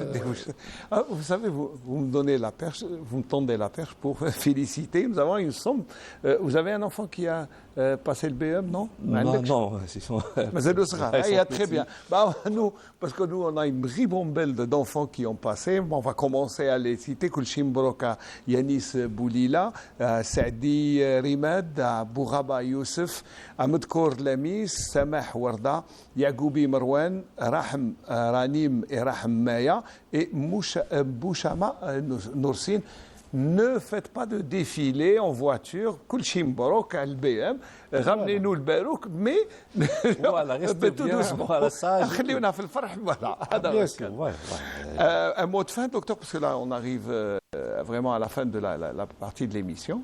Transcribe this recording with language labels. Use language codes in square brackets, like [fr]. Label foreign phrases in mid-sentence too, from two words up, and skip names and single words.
[fr] Vous savez, vous me donnez la perche, vous me tendez la perche pour féliciter. Nous avons une somme. Vous avez un enfant qui a passé le BM, non? Non, mais c'est le sera. Il y a très bien. Bah, nous, parce que nous, on a une ribambelle d'enfants qui ont passé. Bon, on va commencer à les citer. Kulchim Broka, Yanis Boulila, Saadi Rimad, Bouraba Youssef, Ahmed Kour Lamis, Samah Warda, Yagoubi Marwan, Rahm Ranim et Rahm Maya et Bouchama Noursine. Ne faites pas de défilé en voiture, Kulchim Barok, al BM, ramenez-nous le Barouk, mais voilà, restez tout bien, doucement. voilà, sage. Voilà. Bien sûr, Un mot de fin, docteur, parce que là, on arrive vraiment à la fin de la partie de l'émission.